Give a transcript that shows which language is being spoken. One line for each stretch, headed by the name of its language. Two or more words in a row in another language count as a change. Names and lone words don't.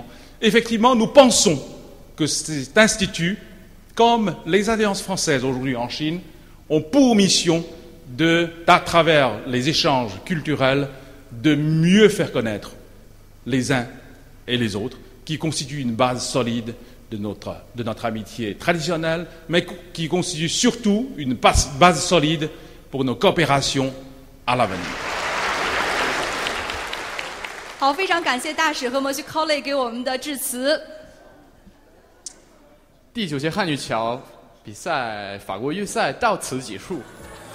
French: Effectivement, nous pensons que cet institut, comme les alliances françaises aujourd'hui en Chine, ont pour mission à travers les échanges culturels, de mieux faire connaître les uns et les autres, qui constituent une base solide de notre amitié traditionnelle, mais qui constitue surtout une base solide pour nos coopérations à l'avenir.
Chinese: 好，非常感谢大使和 Monsieur Collet 给我们的致辞。第9届汉语桥比赛法国预赛到此结束。